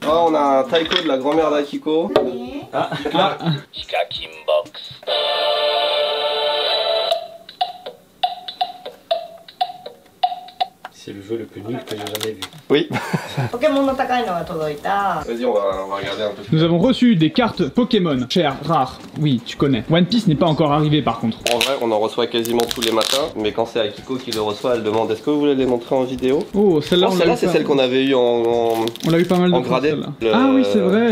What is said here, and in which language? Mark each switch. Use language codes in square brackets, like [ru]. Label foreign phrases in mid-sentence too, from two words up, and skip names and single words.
[fr] Oh on a un taiko de la grand-mère d'Akiko. C'est le jeu le plus nul que j'ai jamais vu. Oui. [ja] ポケモンの高いのが届いた。 [fr] Vas-y on va regarder un peu. Nous avons reçu des cartes Pokémon, chères, rares. Oui, tu connais. One Piece n'est pas encore arrivé par contre. En vrai, on en reçoit quasiment tous les matins, mais quand c'est Akiko qui le reçoit, elle demande est-ce que vous voulez les montrer en vidéo? Oh, celle-là, Non, celle-là, c'est celle qu'on avait eue On l'a eu pas mal de en fois, gradé. celle-là. Ah oui, c'est vrai.